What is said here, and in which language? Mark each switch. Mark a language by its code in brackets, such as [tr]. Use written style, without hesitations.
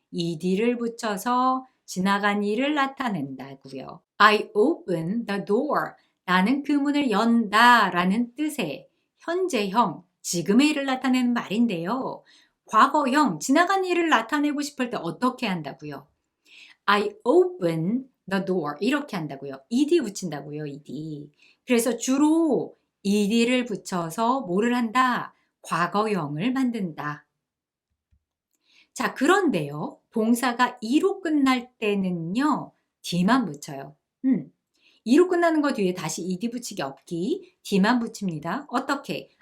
[ko] ed를 붙여서 지나간 일을 나타낸다고요. [en] I opened the door. [ko] 나는 그 문을 연다 라는 뜻의 현재형, 지금의 일을 나타내는 말인데요. 과거형, 지나간 일을 나타내고 싶을 때 어떻게 한다고요? [en] I open the door [ko] 이렇게 한다고요. ed 붙인다고요. ed. 그래서 주로 ed를 붙여서 뭐를 한다? 과거형을 만든다. 자, 그런데요. 동사가 e로 끝날 때는요. d만 붙여요. e로 끝나는 거 뒤에 다시 ed 붙이기 없기. d만 붙입니다. 어떻게?